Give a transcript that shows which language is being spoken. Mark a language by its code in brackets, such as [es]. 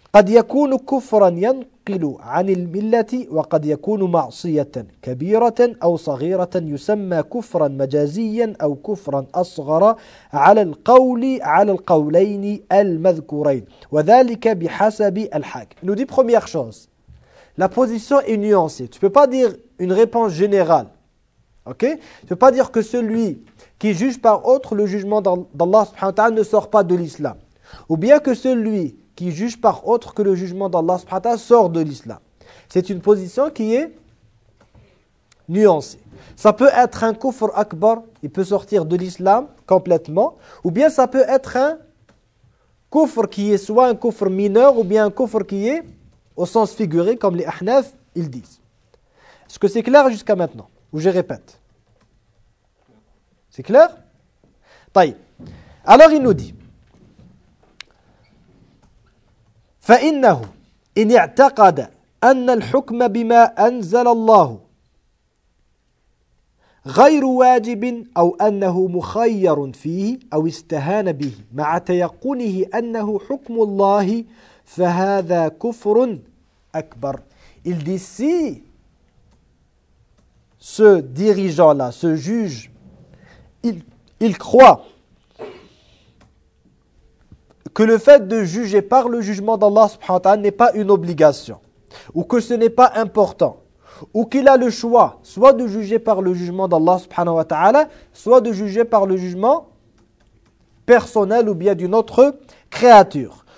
[ar] قد يكون كفرا ينقل عن الملة وقد يكون معصية كبيرة أو صغيرة يسمى كفرا مجازيا أو كفرا أصغر على القول على القولين المذكورين وذلك بحسب الحاكم. [fr] Nous dit première chose, la position est nuancée. Tu peux pas dire une réponse générale, ok? Tu peux pas dire que celui qui juge par autre le jugement d'Allah subhanahu wa ta'ala ne sort pas de l'islam, ou bien que celui qui juge par autre que le jugement d'Allah subhanahu wa ta'ala sort de l'islam. C'est une position qui est nuancée. Ça peut être un kufr akbar, il peut sortir de l'islam complètement, ou bien ça peut être un kufr qui est soit un kufr mineur ou bien un kufr qui est au sens figuré, comme les Ahnaf, ils disent. Est-ce que c'est clair jusqu'à maintenant? Ou je répète? C'est clair? Taïb. Alors il nous dit [ar] فإنه إن اعتقد أن الحكم بما أنزل الله غير واجب أو أنه مخير فيه أو استهان به مع تيقنه أنه حكم الله فهذا كفر أكبر. [fr] Il dit si ce dirigeant-là, ce juge, il croit que le fait de juger par le jugement d'Allah subhanahu wa ta'ala n'est pas une obligation, ou que ce n'est pas important, ou qu'il a le choix soit de juger par le jugement d'Allah subhanahu wa ta'ala, soit de juger par le jugement personnel ou bien d'une autre créature.